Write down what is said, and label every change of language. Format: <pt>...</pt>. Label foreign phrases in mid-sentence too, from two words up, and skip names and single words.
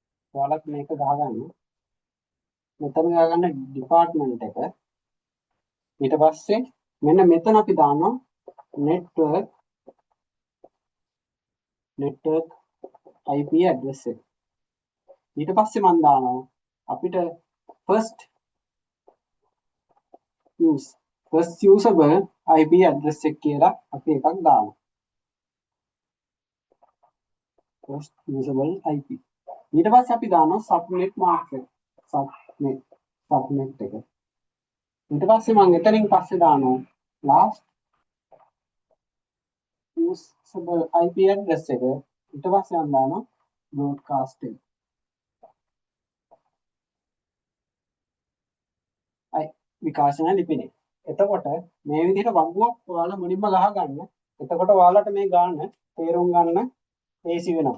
<si>ඔයාලත් මේක ගහගන්න. මෙතන ගහගන්න ඩිපාර්ට්මන්ට් එක. ඊට පස්සේ මෙන්න මෙතන අපි දානවා</si> <en>network IP address</en> <si>එක. ඊට පස්සේ මම දානවා අපිට</si> <en>first usable IP address</en> <si>එක කියලා අපි එකක් දානවා.</si> <en>first usable IP.</en> <si>ඊට පස්සේ අපි දානවා</si> <en>subnet mask</en> <si>එක. subnet එක. ඊට පස්සේ මම එතනින් පස්සේ දානවා</si> <en>last usable IP address</en> <si>එක. ඊට පස්සේ මම දානවා broadcast එක. විකාශන ලිපිනේ. එතකොට මේ විදිහට වගුවක් ඔයාලා මුලින්ම ගහගන්න. එතකොට ඔයාලට මේ ගාන තේරුම් ගන්න ලේසි වෙනවා.</si>